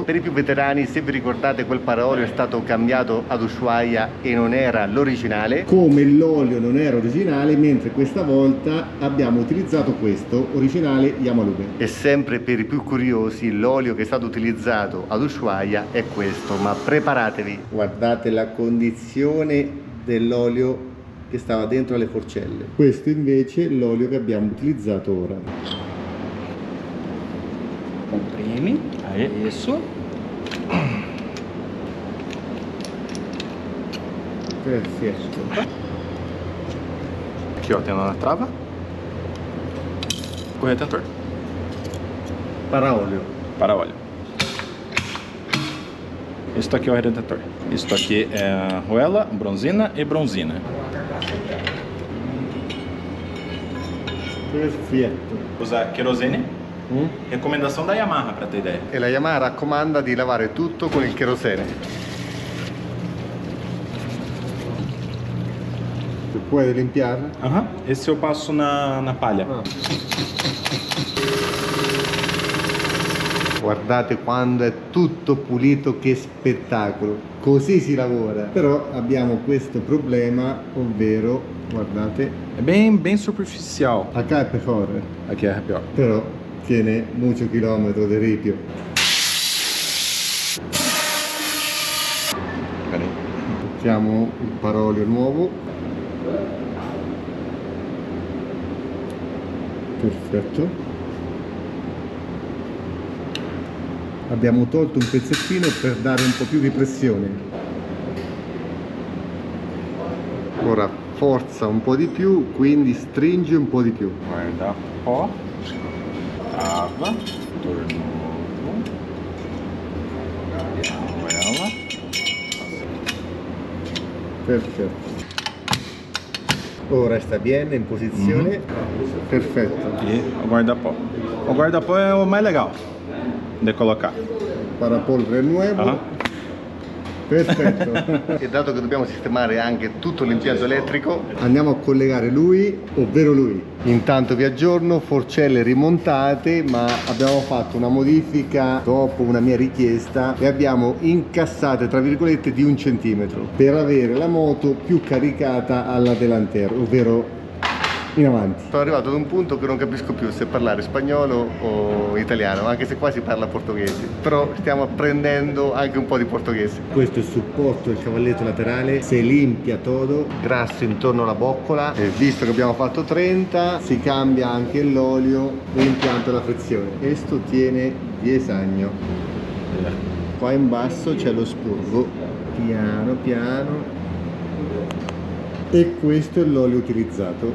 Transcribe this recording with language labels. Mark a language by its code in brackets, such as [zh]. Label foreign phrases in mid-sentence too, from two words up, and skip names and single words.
[it] Per i più veterani, se vi ricordate, quel paraolio è stato cambiato ad Ushuaia e non era l'originale, come l'olio non era originale, mentre questa volta abbiamo utilizzato questo originale Yamalume. E sempre per i più curiosi, l'olio che è stato utilizzato ad Ushuaia è questo, ma preparatevi. Guardate la condizione dell'olio che stava dentro alle forcelle. Questo invece è l'olio che abbiamo utilizzato ora. [pt] Comprimi, isso. [it] Perfetto. [pt] Aqui, ó, tem na trava. O retentor. Para óleo. Para óleo. Isso aqui é o retentor. Isso aqui é arruela, bronzina e bronzina. [it] Perfetto. [pt] Usa querosene. Recomendação da Yamaha, para ter ideia. [it] E la Yamaha raccomanda di lavare tutto con il cherosene. Tu puoi limpiare? [pt] Esse eu passo na palha. [it] Guardate quando è tutto pulito, che spettacolo! Così si lavora. Però abbiamo questo problema, ovvero, guardate, [pt] É bem superficial. [es] acá è mejor, [pt] Aqui é pior. [es] però tiene mucho kilómetro de ripio. [pt] Peraí. [it] Mettiamo il parolio nuovo. Perfetto. Abbiamo tolto un pezzettino per dare un po' più di pressione. Ora forza un po' di più, quindi stringe un po' di più. [pt] Guarda pó. Trava. Tornovo. Arruela. [it] Perfetto. Ora sta bene in posizione. Perfetto. [pt] E o guarda-pó. O guarda-pó é o mais legal de colocar. [it] Parapolvere nuovo. Perfetto. E dato che dobbiamo sistemare anche tutto l'impianto elettrico, andiamo a collegare lui, ovvero lui. Intanto vi aggiorno, forcelle rimontate, ma abbiamo fatto una modifica dopo una mia richiesta e abbiamo incassate tra virgolette di 1 centimetro per avere la moto più caricata alla delantera, ovvero in avanti. Sono arrivato ad un punto che non capisco più se parlare spagnolo o italiano, anche se qua si parla portoghese, però stiamo apprendendo anche un po' di portoghese. Questo è il supporto del cavalletto laterale, [es] si limpia todo, [it] grasso intorno alla boccola, e visto che abbiamo fatto 30 si cambia anche l'olio e l'impianto della frizione. Questo tiene 10 anni. Qua in basso c'è lo spurgo, piano piano. E questo è l'olio utilizzato.